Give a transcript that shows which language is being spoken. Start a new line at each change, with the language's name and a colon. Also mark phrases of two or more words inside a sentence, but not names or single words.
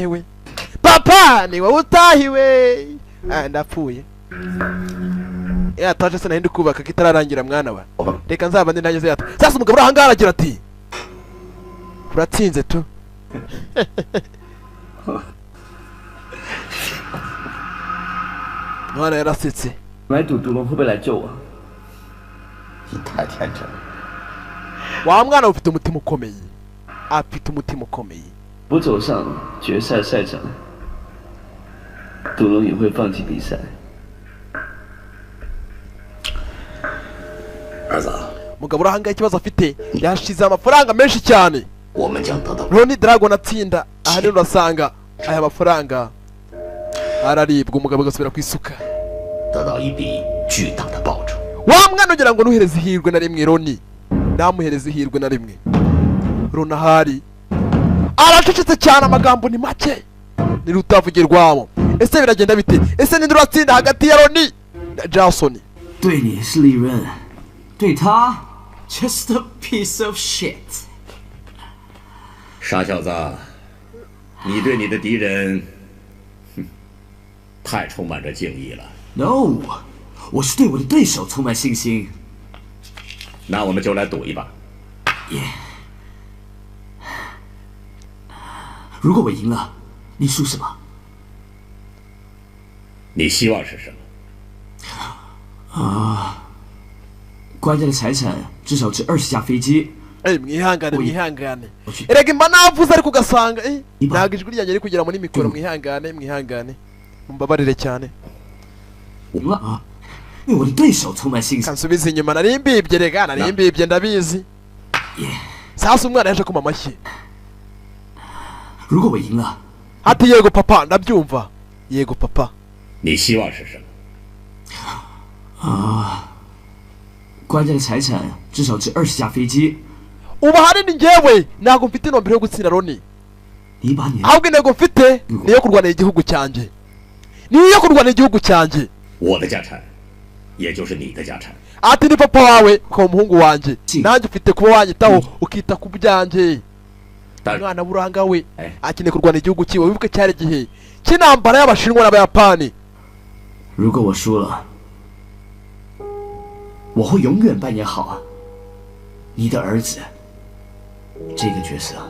Kinyarwanda: utahiwe ndapfuye yataje se nahindi kubaka kitararangira mwana wa reka nzaba ndi nageze yata sasa umugabo urahangara agira ati uratsinze tu mwana yarasetse
Chinese: 来赌独龙会不会来救我？你太天真了。
Kinyarwanda: wa mwana ufite umutima ukomeye
Chinese: 不走上决赛赛场，独龙也会放弃比赛。儿子，
Kinyarwanda: mugabo urahanga ikibazo afite yashize amafaranga menshi cyane Ronnie Dragon atsinda aha rero urasanga aya mafaranga araribwa umugabo agasubira kwisuka wa mwana ugira ngo nuhereze ihirwe na rimwe Ronnie namuhereze ihirwe na rimwe Ronahari aracecetse cyane amagambo ni make ni rutavugirwamo ese biragenda bite ese ninde uratsinda hagati ya Ronnie na Jason
Chinese: 对你是利润，对他
English: just a piece of shit。
Chinese: 傻小子，你对你的敌人，太充满着敬意了。 No， 我是对我的对手充满信心。那我们就来赌一把。如果我赢了，你输什么？你希望是什么？官家的财产至少值20架飞机。
Kinyarwanda: mwihangane erega imba navuze ariko ugasanga ntabwo ijwi ryanjye riri kugera muri mikoro mwihangane mumbabarire cyane kansubiza inyuma nari mbibye rega nari mbibye ndabizi sasa umwana yaje kuma amashyi ati yego papa ndabyumva yego papa
Chinese: 你希望是什么？官家的财产至少值20架飞机。
Kinyarwanda: ubu ahanini njyewe ntabwo mfite intumbero yo gutsinda Ronnie ahubwo intego mfite niyo kurwanira igihugu cyanjye niyo kurwanira igihugu cyanjye
Chinese: 我的家产也就是你的家产
Kinyarwanda: ati ni papa wawe ukaba umuhungu wanjye nanjye ufite kuba wanyitaho ukita ku byanjye umwana buranga we akeneye kurwanira igihugu cyiwe wibuke cyari igihe cy'intambara y'abashinwa n'abayapani
Chinese: 如果我输了 我会永远扮演好你的儿子这个角色。